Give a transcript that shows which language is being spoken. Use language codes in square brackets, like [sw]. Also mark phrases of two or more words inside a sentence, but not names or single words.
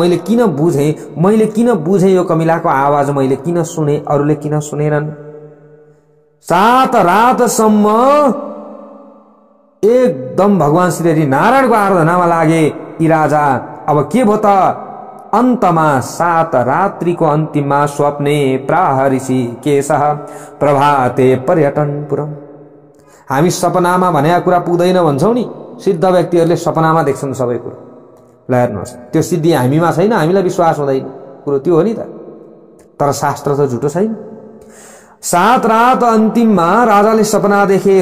[ne] मैले किन बुझेँ यो कमिलाको आवाज? मैले किन सुने, अरूले किन सुनेनन्? 7 रातसम्म एकदम भगवान श्री हरि नारायणको आराधनामा लागे यी राजा। अब के भयो त? अन्तमा 7 रात्रिको अन्तिममा [sa] स्वप्ने प्राह ऋषिकेशः प्रभाते पर्यटनपुरम। [ne] हामी सपनामा भनेका कुरा पुग्दैन भन्छौं नि, सिद्ध व्यक्तिहरूले सपनामा देख्छन् सबै कुरो। ल हेर्नुहोस्, त्यो सिद्धि हामीमा छैन, हामीलाई विश्वास हुँदैन कुरो त्यो हो नि त। तर शास्त्र त झुटो छैन। 7 रात अन्तिममा राजाले सपना देखे।